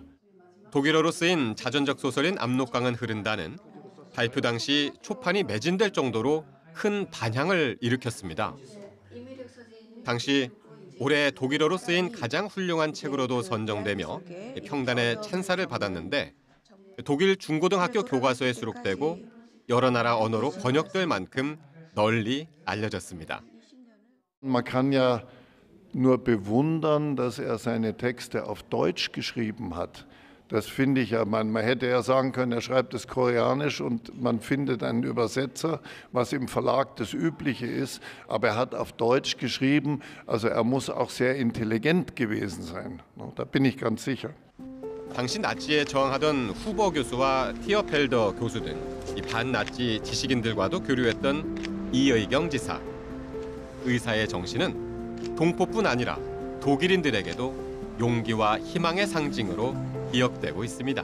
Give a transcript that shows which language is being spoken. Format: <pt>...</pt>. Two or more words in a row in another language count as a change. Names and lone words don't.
<ko>독일어로 쓰인 자전적 소설인 압록강은 흐른다는 발표 당시 초판이 매진될 정도로 큰 반향을 일으켰습니다. 당시 올해 독일어로 쓰인 가장 훌륭한 책으로도 선정되며 평단의 찬사를 받았는데 독일 중고등학교 교과서에 수록되고 여러 나라 언어로 번역될 만큼 널리 알려졌습니다.</ko> <de>Man kann ja nur bewundern, dass er seine Texte auf Deutsch geschrieben hat. Das finde ich ja, man hätte ja sagen können, er schreibt es koreanisch und man findet einen Übersetzer, was im Verlag das Übliche ist. Aber er hat auf Deutsch geschrieben, also er muss auch sehr intelligent gewesen sein. Da bin ich ganz sicher.</de> <ko>당시 나치에 저항하던 후버 교수와 티어펠더 교수 등 반나치 지식인들과도 교류했던 이의경 지사. 의사의 정신은 동포뿐 아니라 독일인들에게도 용기와 희망의 상징으로 기억되고 있습니다.</ko>